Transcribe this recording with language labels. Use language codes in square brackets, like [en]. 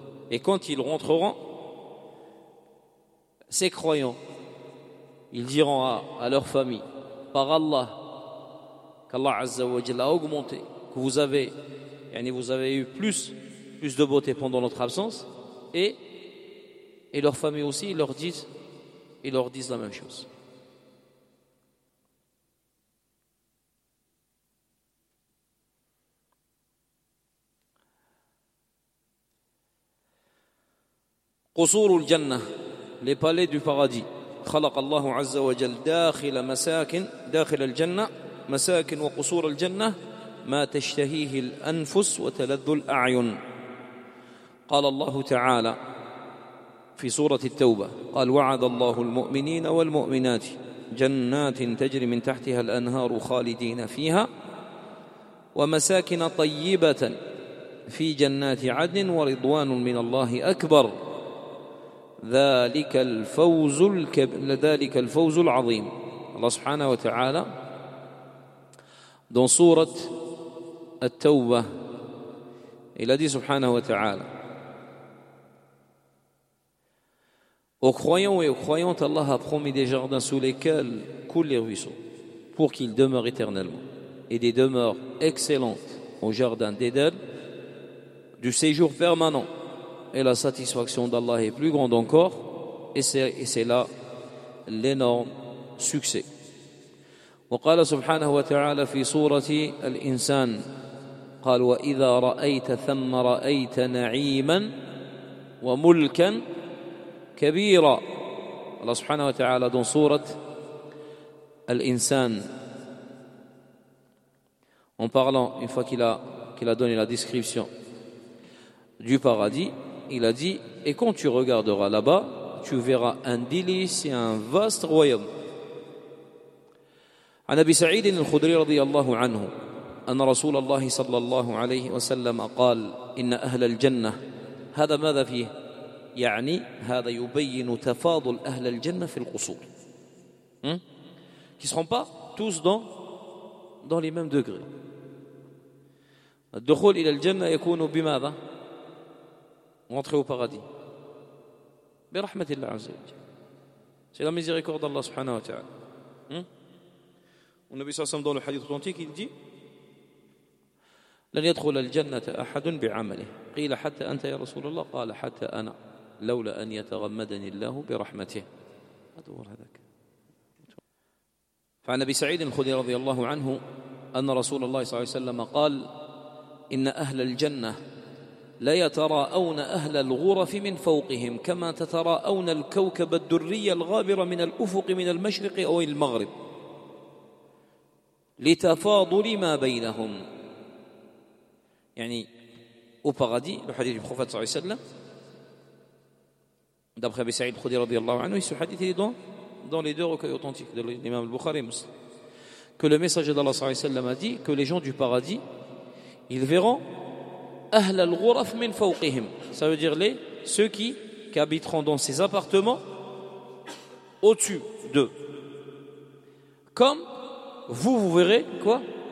[fr] Et quand ils rentreront, ces croyants, ils diront à leur famille, par Allah, qu'Allah Azza wa Jalla a augmenté, que vous avez, yani vous avez eu plus de beauté pendant notre absence, et leur famille aussi, ils leur disent la même chose. [ar] قصور الجنة, [fr] les palais du paradis. [ar] خلق الله عز وجل داخل مساكن داخل الجنة مساكن وقصور الجنة ما تشتهيه الأنفس وتلذ الأعين. قال الله تعالى في سورة التوبة قال وعد الله المؤمنين والمؤمنات جنات تجري من تحتها الأنهار خالدين فيها ومساكن طيبة في جنات عدن ورضوان من الله أكبر ذلك الفوز العظيم. الله سبحانه وتعالى [fr] dans سورة التوبة [ar] إلى دي سبحانه وتعالى [fr] aux croyants et aux croyantes, Allah a promis des jardins sous lesquels coulent les ruisseaux pour qu'ils demeurent éternellement et des demeures excellentes au jardin d'Eden, du séjour permanent, et la satisfaction d'Allah est plus grande encore, et c'est là l'énorme succès. [ar] وقال سبحانه وتعالى في سورة الإنسان قال وإذا رأيت ثم رأيت نعيما وملكا كبيرا. الله سبحانه وتعالى دون سورة الإنسان [fr] en parlant une fois qu'il a donné la description du paradis, il a dit et quand tu regarderas là-bas tu verras un délice et un vaste royaume. [ar] عن أبي سعيد الخدري رضي الله عنه أن رسول الله صلى الله عليه وسلم قال إن أهل الجنة هذا ماذا فيه؟ يعني هذا يبين تفاضل أهل الجنة في القصور [fr] qui seront pas tous dans les mêmes degrés. [ar] الدخول إلى الجنة يكون بماذا؟ [fr] entrer au paradis [ar] برحمة الله عز وجل, [fr] c'est la miséricorde d'Allah subhanahu wa ta'ala. [ar] النبي صلى الله عليه وسلم دون الحديث الأوثنتيك يجي لن يدخل الجنة أحد بعمله, قيل حتى أنت يا رسول الله, قال حتى أنا لولا أن يتغمدني الله برحمته. أدور هذاك. فعن أبي سعيد الخدري رضي الله عنه أن رسول الله صلى الله عليه وسلم قال إن أهل الجنة لا يتراءون أهل الغرف من فوقهم كما تتراءون الكوكب الدري الغابر من الأفق من المشرق أو المغرب لتفاضل ما بينهم. [fr] يعني au paradis, le hadith du prophète صلى الله عليه وسلم d'après Abi Sa'id Khudri رضي الله عنه, ce hadith est dans les deux recueils authentiques de l'imam al-Bukhari et Muslim, que le messager d'Allah صلى الله عليه وسلم a dit que les gens du paradis ils verront [ar] أهل الغرف من فوقهم, [fr] ça veut dire ceux qui habiteront dans ces appartements au-dessus d'eux, comme vous verrez quoi?